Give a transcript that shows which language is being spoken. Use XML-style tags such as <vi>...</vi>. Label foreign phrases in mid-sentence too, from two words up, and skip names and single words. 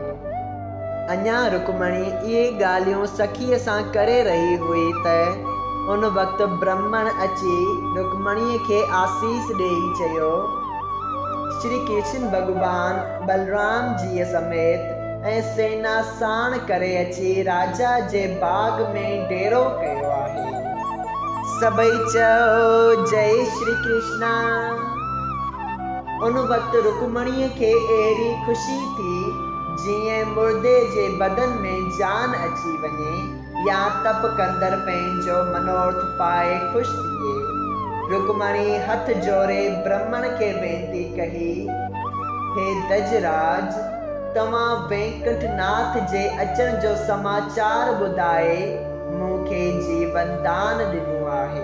<sd>अञा रुक्मणी इहे ॻाल्हियूं सखीअ सां करे रही हुई त उन वक़्तु ब्राह्मण अची रुक्मणीअ खे आसीस ॾेई चयो, श्री कृष्ण भॻवान बलराम जीअ समेत ऐं सेना साण करे अची राजा जे बाग में डेरो कयो आहे। सभई चयो जय श्री कृष्णा। उन वक़्तु रुक्मणीअ खे अहिड़ी ख़ुशी थी जीअं मुर्दे जे बदन में जान अची वञे या तप कंदड़ पंहिंजो मनोरथ पाए ख़ुशि थिए। रुक्मणी हथ जोड़े ब्राह्मण खे वेनती कही, हे दजराज, तव्हां वेंकटनाथ जे अचण जो समाचार ॿुधाए मूंखे जीवन दान ॾिनो आहे।</sd>